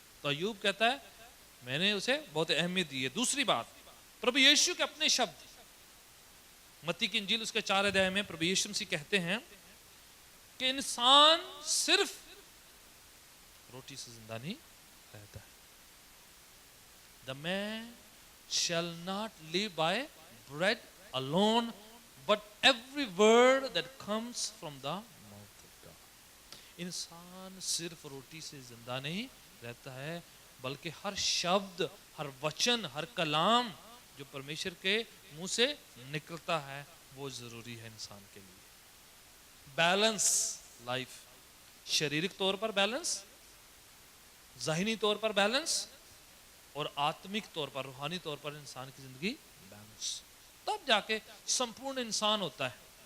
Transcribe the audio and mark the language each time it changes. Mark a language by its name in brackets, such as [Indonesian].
[Hindi] तो अय्यूब कहता है मैंने उसे बहुत अहमियत दी है। दूसरी बात, प्रभु यीशु के अपने शब्द, मत्ती की इंजील उसके 4 अध्याय में प्रभु यीशु मसीह कहते हैं कि इंसान सिर्फ रोटी से जिंदा नहीं रहता है। [English] The man shall not live by bread alone, but every word that comes from the mouth of God. [Hindi] इंसान सिर्फ रोटी से जिंदा नहीं रहता है, बल्कि हर शब्द, हर वचन, हर कलाम जो परमेश्वर के मुंह से निकलता है वो जरूरी है इंसान के लिए। बैलेंस लाइफ, शारीरिक तौर पर बैलेंस, ज़ाहिनी तौर पर बैलेंस और आत्मिक तौर पर, रूहानी तौर पर इंसान की जिंदगी बैलेंस, तब जाके संपूर्ण इंसान होता है।